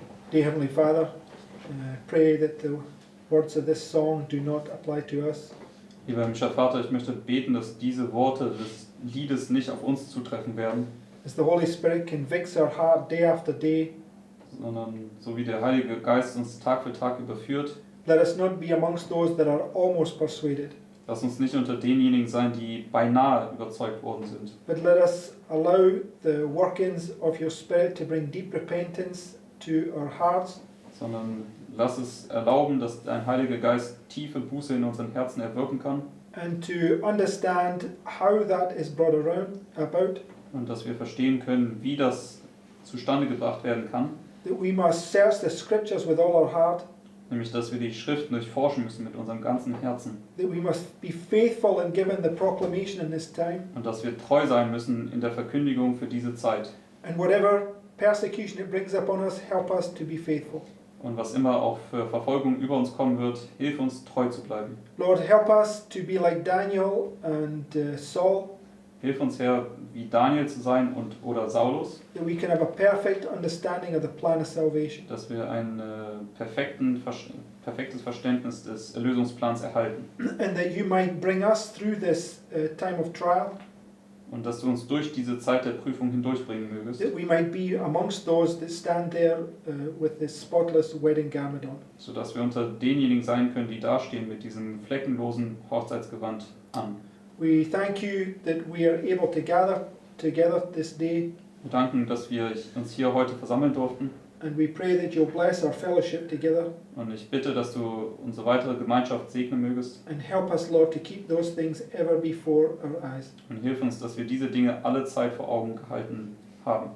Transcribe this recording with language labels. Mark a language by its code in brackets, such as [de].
[en] Dear Heavenly Father, pray that the words of this song do not apply to us. [de] Lieber himmlischer Vater, ich möchte beten, dass diese Worte des Liedes nicht auf uns zutreffen werden, [en] As the Holy Spirit convicts our heart day after day, [de] sondern so wie der Heilige Geist uns Tag für Tag überführt, [en] let us not be amongst those that are almost persuaded, [de] lass uns nicht unter denjenigen sein, die beinahe überzeugt worden sind, [en] but let us allow the workings of your Spirit to bring deep repentance to our hearts, [de] sondern lass es erlauben, dass dein Heiliger Geist tiefe Buße in unseren Herzen erwirken kann [en] and to understand how that is brought about, [de] und dass wir verstehen können, wie das zustande gebracht werden kann, [en] that we must search the Scriptures with all our heart, [de] nämlich dass wir die Schriften durchforschen müssen mit unserem ganzen Herzen [en] that we must be faithful in giving the proclamation in this time, [de] und dass wir treu sein müssen in der Verkündigung für diese Zeit. [en] and whatever persecution it brings upon us, help us to be faithful. [de] Und was immer auch für Verfolgung über uns kommen wird, hilf uns treu zu bleiben. [en] Lord, help us to be like Daniel and Saul, [de] Hilf uns, Herr, wie Daniel zu sein oder Saulus, [en] that we can have a perfect understanding of the plan of salvation, [de] dass wir ein perfektes Verständnis des Erlösungsplans erhalten [en] and that you might bring us through this time of trial, [de] und dass du uns durch diese Zeit der Prüfung hindurchbringen mögest, [en] that we might be amongst those that stand there with this spotless wedding garment on. [de] sodass wir unter denjenigen sein können, die dastehen mit diesem fleckenlosen Hochzeitsgewand an. [en] We thank you that we are able to gather together this day, [de] Wir danken, dass wir uns hier heute versammeln durften [en] and we pray that you'll bless our fellowship together [de] und ich bitte, dass du unsere weitere Gemeinschaft segnen mögest [en] and help us, Lord, to keep those things ever before our eyes. [de] und hilf uns, dass wir diese Dinge alle Zeit vor Augen gehalten haben.